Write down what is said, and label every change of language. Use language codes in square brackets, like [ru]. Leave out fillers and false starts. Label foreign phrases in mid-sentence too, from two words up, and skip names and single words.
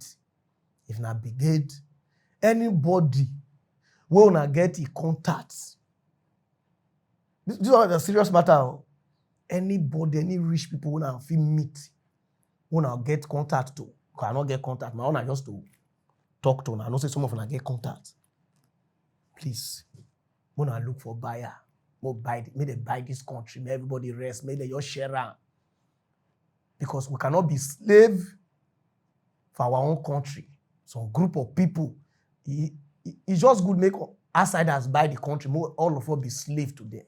[pcm] If na brigade, anybody wey una get contacts. This is a serious matter. Anybody, any rich people una fit meet, una get contact to. Cause I not get contact. My own just to talk to una. I know say some of una get contact. Please, when I look for buyer, may they buy this country, may everybody rest, may they just share around. Because we cannot be slave for our own country. Some group of people, it's just good make outsiders buy the country, all of us be slave to them.